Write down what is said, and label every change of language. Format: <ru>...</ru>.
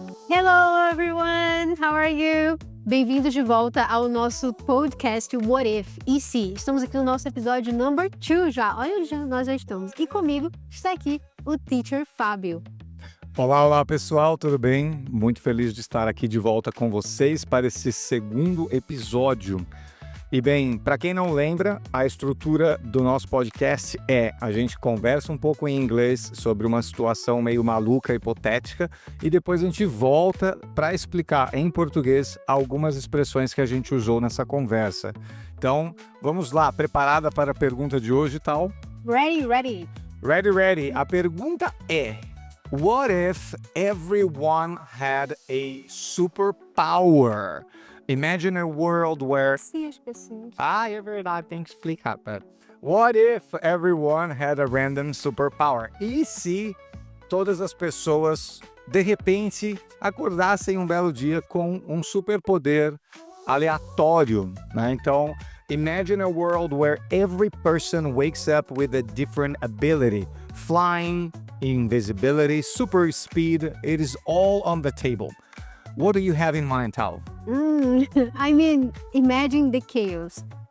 <en>Hello everyone, how are you?</en> <pt>Bem-vindos de volta ao nosso podcast What If? E se? Estamos aqui no nosso episódio number 2 já. Olha onde nós já estamos. E comigo está aqui o Teacher Fábio. Olá pessoal, tudo bem? Muito feliz de estar aqui de volta com vocês para esse segundo episódio. E bem, para quem não lembra, a estrutura do nosso podcast é: a gente conversa um pouco em inglês sobre uma situação meio maluca, hipotética, e depois a gente volta para explicar em português algumas expressões que a gente usou nessa conversa. Então, vamos lá, preparada para a pergunta de hoje e tal?</pt> <en>Ready. Ready. A pergunta é: what if everyone had a superpower? Imagine a world where...</en> <pt>Sim, as pessoas. É verdade, tem que explicar.</pt> <en>But what if everyone had a random superpower?</en> <pt>E se todas as pessoas, de repente, acordassem um belo dia com um superpoder aleatório, né?</pt> <en>Então, imagine a world where every person wakes up with a different ability. Flying, invisibility, super speed, it is all on the table. What do you have in mind, Tal? Imagine the chaos.</en>